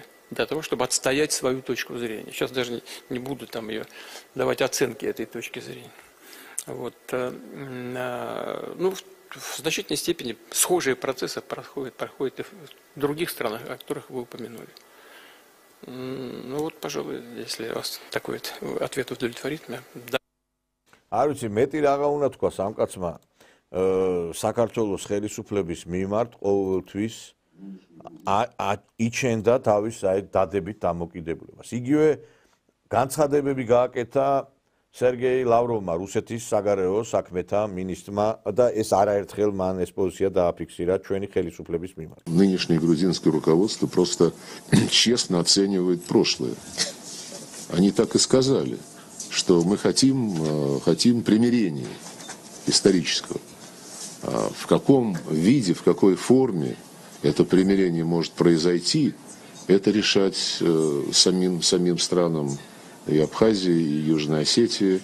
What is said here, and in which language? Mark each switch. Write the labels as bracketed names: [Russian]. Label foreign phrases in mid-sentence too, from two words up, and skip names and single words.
[Russian] Для того, чтобы отстоять свою точку зрения. Сейчас даже не буду там ее давать оценки этой точки зрения. Вот. Ну, в значительной степени схожие процессы проходят и в других странах, о которых вы упомянули. Ну вот, пожалуй, если вас такой ответ удовлетворит меня, да. [Georgian] არ ვიცი, მეტი რაღა უნდა თქვა სამკაცმა საქართველოს ხელისუფლების მიმართ ყოველთვის იჩენდა თავის დადებით დამოკიდებულებას. იგივე განცხადებები გააკეთა სერგეი ლავროვმა, რუსეთის საგარეო საქმეთა მინისტრმა და ეს არაერთხელ მან ეს პოზიცია დააფიქსირა ჩვენი ხელისუფლების მიმართ. [Russian] Нынешнее грузинское руководство просто честно оценивает прошлое. Они так и сказали, что мы хотим примирения исторического. В каком виде, в какой форме это примирение может произойти, это решать самим странам и Абхазии, и Южной Осетии.